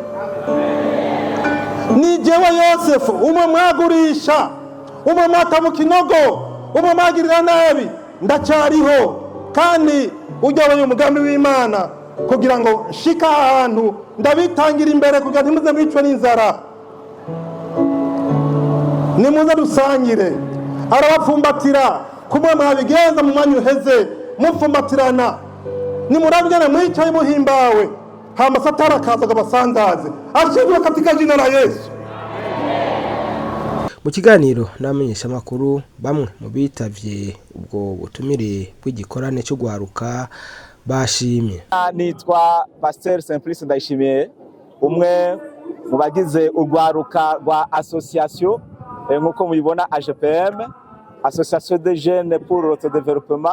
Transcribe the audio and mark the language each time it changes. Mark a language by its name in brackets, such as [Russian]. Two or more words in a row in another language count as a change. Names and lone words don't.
[Rundi] Ni jewe Yosefu, umwe mwagurisha, umwe mwata mu kinogo, umwe mwagirira nabi, ndacyariho, kandi ujyawe umugambi w'Imana kugira ngo nshika ahantu ndabitangira imbere, kugira ntimuze mwicwe n'inzara. Nimuze dusangire. Arabapfumbatira kumwe mwabigenza mu mwanya uheze, mupfumbatirana, nimurabwene mwicaye muhimbawe, hama Satani akaza agabasandaze. [Swahili] Ashimwe katika jina la Yesu. [Rundi] Mu kiganiro n'amenyesha makuru, bamwe mu bitavye ubwo butumire bw'igikorane cyo gwaruka bashimye. Nitwa Pasteur Simplice Ndayishimiye, umwe mu bagize urwaruka rwa association nkuko mubibona AGPM, [French] Association des Jeunes pour l'Autodéveloppement.